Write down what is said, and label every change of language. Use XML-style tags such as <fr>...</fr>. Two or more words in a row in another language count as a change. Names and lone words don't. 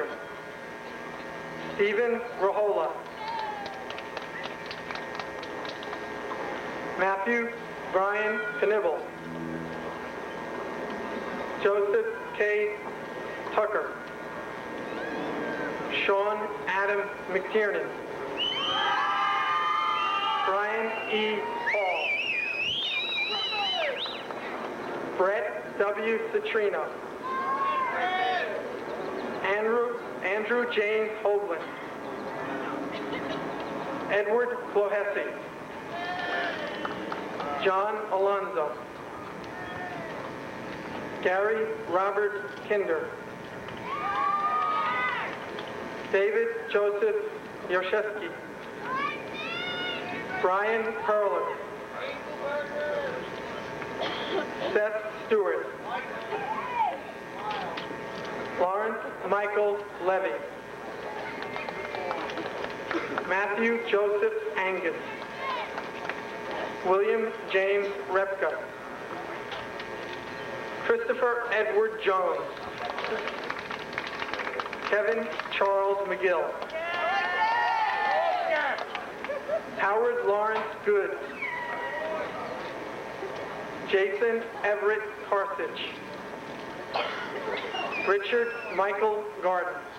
<en>Stephen Rahola. Matthew Brian Knibble. Joseph K. Tucker. Sean Adam McTiernan. Brian E. Hall. Brett W. Citrino. Andrew James Hoagland. Edward Clohessy. John Alonzo. Gary Robert Kinder. David Joseph Yershevsky. Brian Perler. Seth Stewart. Lawrence Michael Levy. Matthew Joseph Angus. William James Repka. Christopher Edward Jones. Kevin Charles McGill. Howard Lawrence Good. Jason Everett Carthage. Richard Michael Garden.</en>